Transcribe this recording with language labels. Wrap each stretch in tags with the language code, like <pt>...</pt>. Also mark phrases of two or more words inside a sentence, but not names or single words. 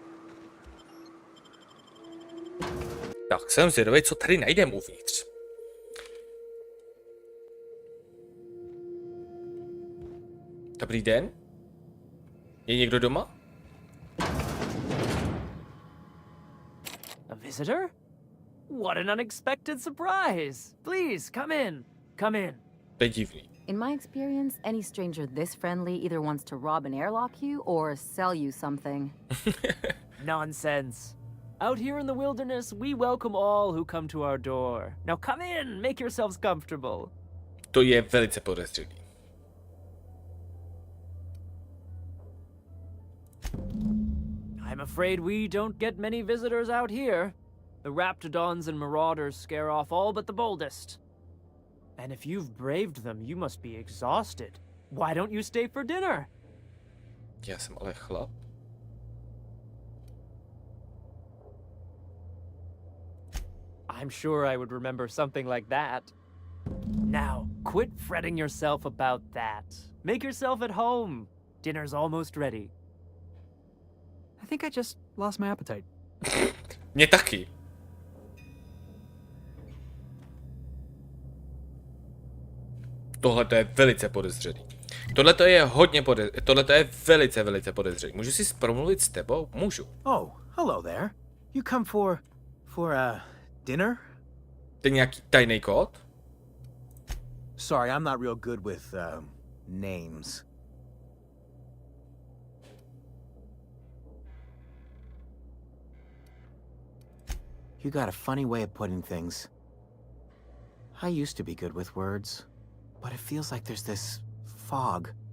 <cs>Tak jsem zvědavý, co tady najdem uvnitř. Dobrý den. Je někdo doma?</cs> <en>A visitor? What an unexpected surprise! Please, come in. Come in.</en> <cs>To je divný.</cs> <en>In my experience, any stranger this friendly either wants to rob and airlock you or sell you something. Nonsense. Out here in the wilderness, we welcome all who come to our door. Now come in, make yourselves comfortable.</en> <cs>To je velice podezřelý.</cs> <en>I'm afraid we don't get many visitors out here. The raptidons and marauders scare off all but the boldest. And if you've braved them, you must be exhausted. Why don't you stay for dinner?</en> <cs>Já jsem ale chlap.</cs> <en>I'm sure I would remember something like that. Now, quit fretting yourself about that. Make yourself at home. Dinner's almost ready. I think I just lost my appetite.</en> <cs>Mě taky. Tohle to je velice podezřelý. Tohle to je tohle to je velice podezřelý. Můžu si promluvit s tebou? Můžu.</cs> <en>Oh, hello there. You come for dinner?</en> <cs>To je nějaký tajný kód?</cs> <en>Sorry, I'm not real good with names. You got a funny way of putting things. I used to be good with words, but it feels like there's this fog.</en>